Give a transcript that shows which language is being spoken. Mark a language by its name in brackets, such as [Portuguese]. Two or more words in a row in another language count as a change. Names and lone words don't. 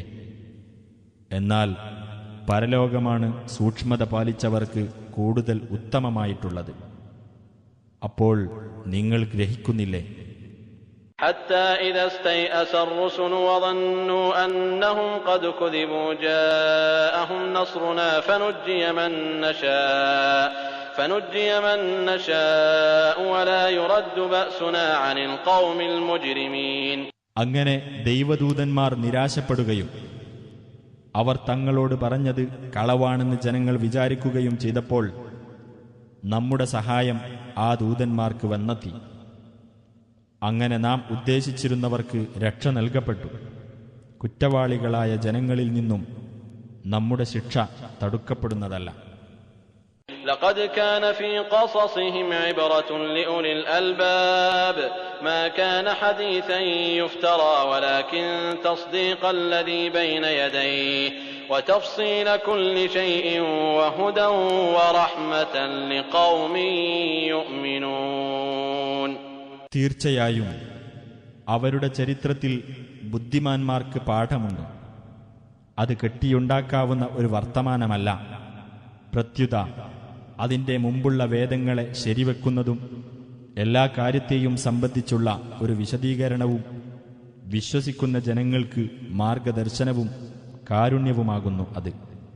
[Malayalam] എന്നാൽ പരലോകമാണ് സൂക്ഷ്മത പാലിച്ചവർക്ക് കൂടുതൽ ഉത്തമമായിട്ടുള്ളത്. അപ്പോൾ നിങ്ങൾ ഗ്രഹിക്കുന്നില്ലേ? [Arabic] حتى إذا استيأس الرسل وظنوا أنهم قد كذبوا جاءهم نصرنا فنجي من نشاء ولا يرد بأسنا عن القوم المجرمين. [Malayalam] അങ്ങനെ ദൈവദൂതന്മാർ നിരാശപ്പെടുകയും അവർ തങ്ങളോട് പറഞ്ഞത് കളവാണെന്ന് ജനങ്ങൾ വിചാരിക്കുകയും ചെയ്തപ്പോൾ നമ്മുടെ സഹായം ആ ദൂതന്മാർക്ക് വന്നെത്തി. അങ്ങനെ നാം ഉദ്ദേശിച്ചിരുന്നവർക്ക് രക്ഷ നൽകപ്പെട്ടു. കുറ്റവാളികളായ ജനങ്ങളിൽ നിന്നും നമ്മുടെ ശിക്ഷ തടുക്കപ്പെടുന്നതല്ല. [Arabic] لقد كان في قصصهم عبرة لأولي الألباب ما كان حديثا يفترى ولكن تصديق الذي بين يديه وتفصيل كل شيء وهدى ورحمة لقوم يؤمنون. [Malayalam] തീർച്ചയായും അവരുടെ ചരിത്രത്തിൽ ബുദ്ധിമാന്മാർക്ക് പാഠമുണ്ട്. അത് കെട്ടിയുണ്ടാക്കാവുന്ന ഒരു വർത്തമാനമല്ല. പ്രത്യുത അതിൻ്റെ മുമ്പുള്ള വേദങ്ങളെ ശരിവെക്കുന്നതും എല്ലാ കാര്യത്തെയും സംബന്ധിച്ചുള്ള ഒരു വിശദീകരണവും വിശ്വസിക്കുന്ന ജനങ്ങൾക്ക് മാർഗദർശനവും കാരുണ്യവുമാകുന്നു അത്.